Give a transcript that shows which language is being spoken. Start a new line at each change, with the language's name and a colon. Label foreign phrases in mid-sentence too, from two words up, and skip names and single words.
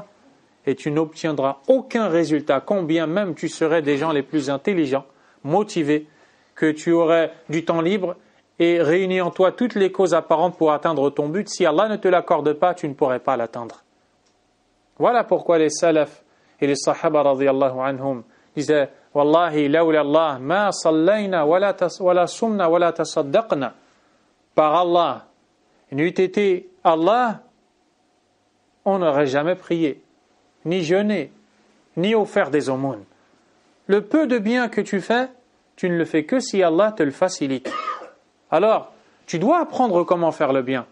French: Et tu n'obtiendras aucun résultat, combien même tu serais des gens les plus intelligents, motivés, que tu aurais du temps libre et réunis en toi toutes les causes apparentes pour atteindre ton but. Si Allah ne te l'accorde pas, tu ne pourrais pas l'atteindre. Voilà pourquoi les salafs et les sahaba
Arabic: رضي الله عنهم
French: disaient «
Arabic: والله لولا الله ما صلينا ولا صمنا ولا تصدقنا
French: » Par Allah, n'eût été Allah, on n'aurait jamais prié, ni jeûné, ni offert des aumônes. Le peu de bien que tu fais, tu ne le fais que si Allah te le facilite. Alors, tu dois apprendre comment faire le bien.